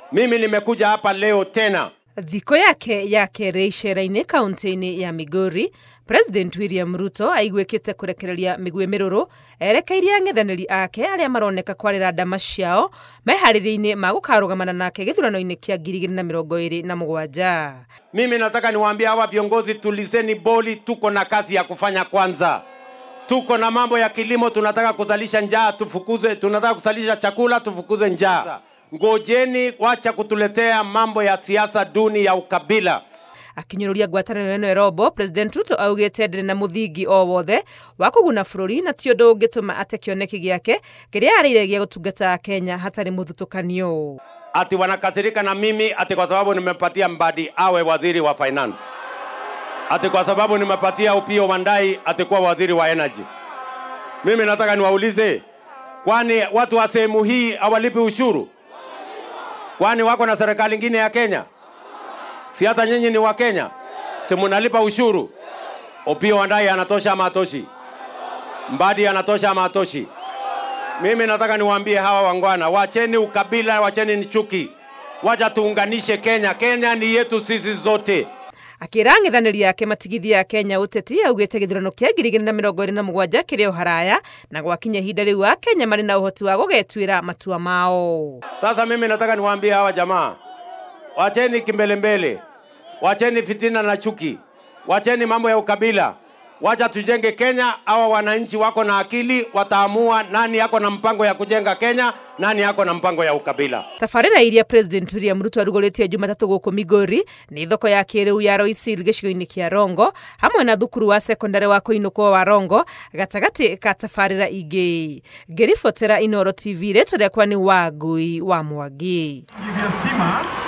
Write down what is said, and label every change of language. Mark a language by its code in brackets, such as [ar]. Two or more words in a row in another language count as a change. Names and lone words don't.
[sw] Mimi nimekuja hapa leo tena. [ki] Thiko yake ya kere icera-inĩ kaunti-inĩ ya Migori, President William Ruto aigwĩkĩte kũrekereria mĩgwĩ mĩrũrũ erekeirie ang'ethanĩri ake arĩa maroneka kwarĩra ndama ciao meharĩria-inĩ ma gũkarũgamana nake gĩthurano-inĩ kĩa 2027. [sw] Mimi nataka niwaambie hawa viongozi, tulizeni boli, tuko na kazi ya kufanya kwanza. Tuko na mambo ya kilimo, tunataka kuzalisha njaa, tunataka kuzalisha chakula, tufukuze njaa. Ngojeni, wacha kutuletea mambo ya siasa duni ya ukabila. [ki] Akinyũrũria ngwatanĩro ĩno Robo, President Ruto augĩte ndĩrĩ na mũthingi o wothe wa kũguna bũrũri na ti ũndũ ũngĩtũma ate kĩoneki gĩake kĩrĩa arĩire gũtungata Kenya hatarĩ mũthutũkanio. [sw] Ati wanakasirika na mimi ati kwa sababu nimepatia Mbadi awe waziri wa finance. Ati kwa sababu nimepatia Opiyo Wandayi ati kuwa waziri wa energy. Mimi nataka niwaulize, kwani watu wa sehemu hii hawalipi ushuru? Kwani wako na serikali nyingine ya Kenya? Si hata nyinyi ni wa Kenya? Si mnalipa ushuru? Opiyo Wandayi anatosha ama hatoshi? Mbadi anatosha ama hatoshi? Mimi nataka niwaambie hawa wangwana, wacheni ukabila, wacheni ni chuki. Wacha tuunganishe Kenya. Kenya ni yetu sisi zote. [ki] Akĩra ang'ethanĩri yake matigithia ya Kenya ũteti augĩte gĩthurano kĩa 2027 kĩrĩ o haraya na gwakinya ihinda rĩu wa Kenya marĩ na ũhoti wa gũgetuĩra matua mao. [sw] Sasa mimi nataka niwaambie hawa jamaa, wacheni kimbelembele, wacheni fitina na chuki, wacheni mambo ya ukabila. Wacha tujenge Kenya. Hawa wananchi wako na akili, wataamua nani yako na mpango ya kujenga Kenya, nani yako na mpango ya ukabila. [ki] Tabarĩra iria President William Ruto arugũrĩtie Jumatatu gũkũ Migori nĩ thoko ya kĩrĩu ya Roisil gĩcigo-inĩ kĩa Rongo hamwe na thukuru wa secondary wa Kũinũkwo wa Rongo gatagatĩ ka tabarĩra ingĩ. Ngĩribotera Inooro TV rĩtwa rĩakwa nĩ Wangui wa Mwangi.